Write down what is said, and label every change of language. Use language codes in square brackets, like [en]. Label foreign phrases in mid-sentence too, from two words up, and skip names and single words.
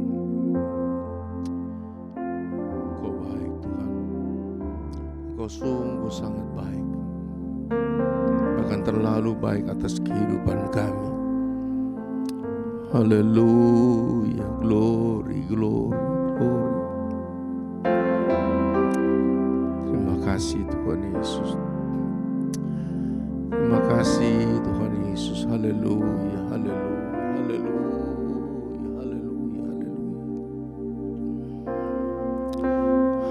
[id] Engkau baik Tuhan. Engkau sungguh sangat baik. Bahkan terlalu baik atas kehidupan kami. Haleluya. [en] Glory, glory, glory. [id] Terima kasih Tuhan Yesus. Terima kasih Tuhan Yesus. Haleluya, haleluya, haleluya, haleluya, haleluya.